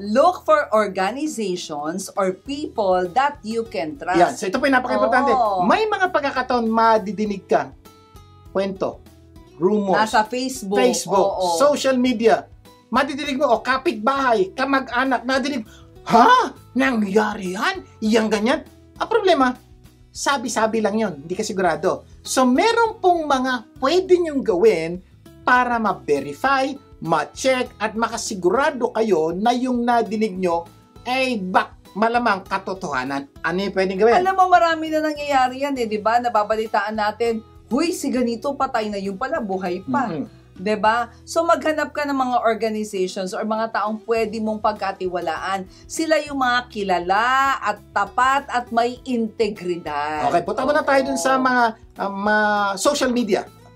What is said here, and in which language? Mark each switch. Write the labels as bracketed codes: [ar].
[en] Look for organizations or people that you can trust. [tl] Yan, so ito po yung napaka-importante. May mga pagkakataon madidinig ka. Kwento, rumors, nasa Facebook, social media. Madidinig mo, kapitbahay, kamag-anak, nadidinig, nangyari yan? Yang ganyan? Ang problema, sabi-sabi lang yon, hindi ka sigurado. So, meron pong mga pwede nyong gawin para ma-verify, ma-check, at makasigurado kayo na yung nadinig nyo ay malamang katotohanan. Ano yung pwedeng gawin? Alam mo, marami na nangyayari yan di ba? Nababalitaan natin, huy, si ganito, patay na yung pala, buhay pa. Mm-hmm. 'Di ba? So maghanap ka ng mga organizations or mga taong pwede mong pagkatiwalaan. Sila yung mga kilala at tapat at may integridad. Okay, punta muna tayo dun sa mga social media.